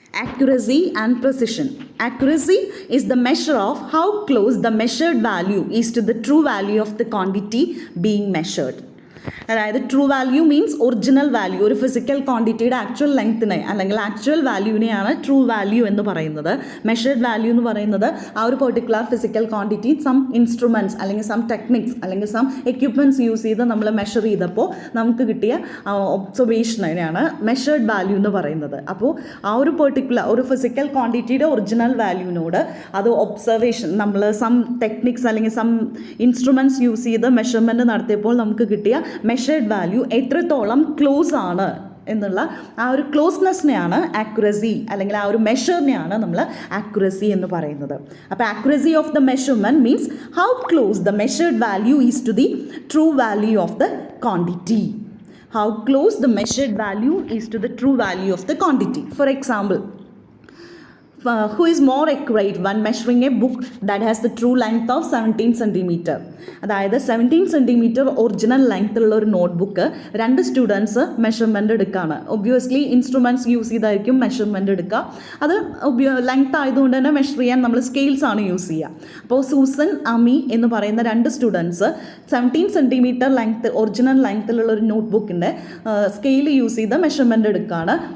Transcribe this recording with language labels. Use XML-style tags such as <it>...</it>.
<en>Accuracy and precision. Accuracy is the measure of how close the measured value is to the true value of the quantity being measured.</en> <ml>അതായത് true value means original value, ഒരു physical ക്വാണ്ടിറ്റിയുടെ actual ലെങ്ത്തിനെ അല്ലെങ്കിൽ actual വാല്യൂവിനെയാണ് true value എന്ന് പറയുന്നത്. Measured value എന്ന് പറയുന്നത് ആ ഒരു particular physical quantity some instruments അല്ലെങ്കിൽ സം ടെക്നിക്സ് അല്ലെങ്കിൽ സം എക്യുപ്മെൻറ്റ്സ് യൂസ് ചെയ്ത് നമ്മൾ മെഷർ ചെയ്തപ്പോൾ നമുക്ക് കിട്ടിയ ഒബ്സർവേഷനെയാണ് മെഷേർഡ് വാല്യൂ എന്ന് പറയുന്നത്. അപ്പോൾ ആ ഒരു പെർട്ടിക്കുലർ ഒരു ഫിസിക്കൽ ക്വാണ്ടിറ്റിയുടെ ഒറിജിനൽ വാല്യൂവിനോട് അത് ഒബ്സർവേഷൻ നമ്മൾ സം ടെക്നിക്സ് അല്ലെങ്കിൽ സം ഇൻസ്ട്രുമെൻറ്റ്സ് യൂസ് ചെയ്ത് മെഷർമെൻറ്റ് നടത്തിയപ്പോൾ നമുക്ക് കിട്ടിയ മെഷേർഡ് വാല്യൂ എത്രത്തോളം ക്ലോസ് ആണ് എന്നുള്ള ആ ഒരു ക്ലോസ്നെസ്സിനെയാണ് ആക്യുറസി അല്ലെങ്കിൽ ആ ഒരു മെഷറിനെയാണ് നമ്മൾ ആക്യുറസി എന്ന് പറയുന്നത്.</ml> <en>അപ്പോൾ accuracy of the measurement means how close the measured value is to the true value of the quantity. How close the measured value is to the true value of the quantity. For example, who is more accurate when measuring a book that has the true length of 17 cm?</en> <ml>അതായത് 17 cm original ലെങ്ത്തുള്ള ഒരു notebook രണ്ട് students measurement എടുക്കുകയാണ്. Obviously instruments use ചെയ്തായിരിക്കും measurement എടുക്കുക. അത് length ആയതുകൊണ്ട് തന്നെ measure ചെയ്യാൻ നമ്മൾ സ്കെയിൽസ് ആണ് യൂസ് ചെയ്യുക. അപ്പോൾ സൂസൻ, അമി എന്ന് പറയുന്ന രണ്ട് സ്റ്റുഡൻസ് 17 cm ലെങ്ത്ത് ഒറിജിനൽ ലെങ്ത്തിലുള്ള ഒരു നോട്ട്ബുക്കിൻ്റെ സ്കെയിൽ യൂസ് ചെയ്ത് മെഷർമെൻറ്റ് എടുക്കുകയാണ്.</ml>